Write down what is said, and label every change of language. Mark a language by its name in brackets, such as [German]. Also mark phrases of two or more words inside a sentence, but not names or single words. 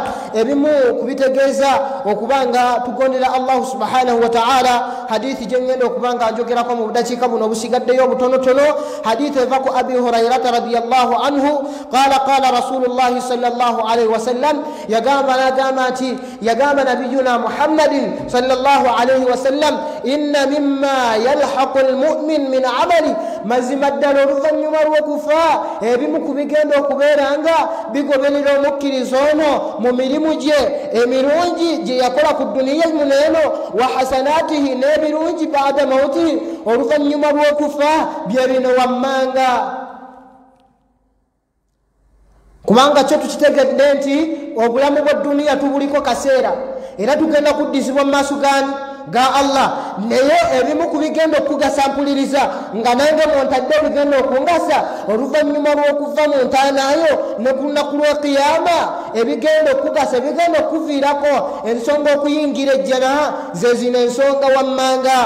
[Ganda] ebimu kubitegeeza okuba nga tugondera Allah [Arabic] سبحانه وتعالى [Ganda] hadithi gye ngenda okuba nga njogerako mu budakiika buno obusigaddeyo obutonotono hadithi eva ku [Arabic] أبي هريرة رضي الله عنه قال رسول الله صلى الله عليه وسلم yagamba نبينا محمد صلى الله عليه وسلم إن مما يلحق المؤمن من عمل [Ganda] mazima ddala oluvannyuma lw'okufa ebimu ku bigenda okubeera nga bigoberera omukkiriza ono mu mirimu gye emirungi gye yakola ku duniya muno eno [Arabic] وحسناته [Ganda] n'ebirungi [Arabic] بعد موته [Ganda] oluvannyuma lw'okufa bye bino wammanga. kubanga kyo tukitegedde nti obulamu bwa duniya tubuliko kaseera era tugenda kuddizibwa mu maaso gani ga Allah naye ebimu ku bigenda okugasa mpuliriza nga nange montadde bigenda okungasa oluvannyuma lw'okuva mu ntaanayo ne ku lunaku lw'ekiyama ebigenda okugasa bigenda okuviirako ensonga okuyingira ejjana ze zino ensonga wammanga.